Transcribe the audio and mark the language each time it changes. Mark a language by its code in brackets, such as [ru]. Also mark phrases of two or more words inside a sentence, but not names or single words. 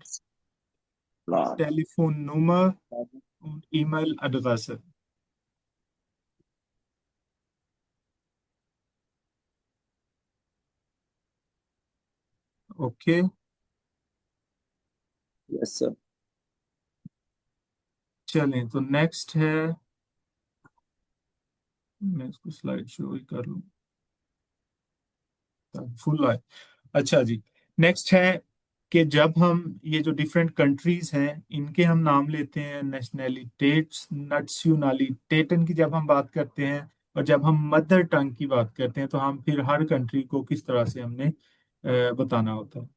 [de] Plan. Telefonnummer und E-Mail-Adresse. [en] Okay, Yes, sir. [hi] चलें तो नेक्स्ट है, मैं इसको [en] slide show [hi] ही कर लूँ, फुल है। अच्छा जी, नेक्स्ट है कि जब हम ये जो डिफरेंट कंट्रीज हैं इनके हम नाम लेते हैं, [de] Nationalitäts Nationalitäten [hi] की जब हम बात करते हैं, और जब हम [en] mother tongue [hi] की बात करते हैं तो हम फिर हर कंट्री को किस तरह से हमने बताना होता है।